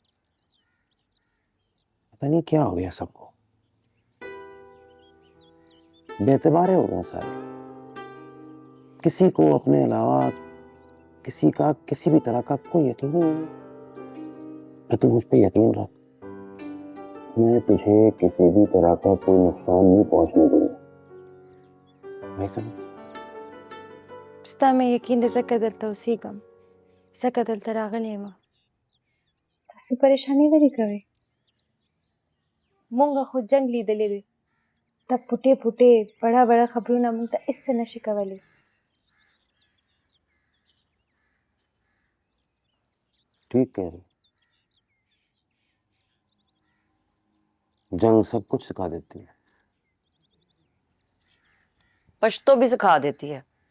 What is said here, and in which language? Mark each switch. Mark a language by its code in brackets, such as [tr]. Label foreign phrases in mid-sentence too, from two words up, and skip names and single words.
[ur] پتا نہیں کیا ہو گیا سب کو، بے اعتبارے ہو گئے سارے. کسی کو اپنے علاوہ کسی کا کسی بھی طرح کا کوئی یقین نہیں ہے. پر تو مجھ پہ یقین رکھ، میں تجھے کسی بھی طرح کا کوئی نقصان نہیں پہنچنے دوں گا. ऐसा [ps] ستا مې یقین دی ځکه دلته اوسېږم ځکه دلته راغلی یم. تاسو پریشاني ولې کوئ؟ مونږ خو جنګ لیدلی دی. دا پټې پټې [ur] بڑا بڑا [ps] خبرونه مونږ ته هېڅ څه نشي کولی. [ur] ٹھیک کہہ رہی، جنگ سب کچھ سکھا دیتی ہے. پشتو بھی سکھا دیتی ہے.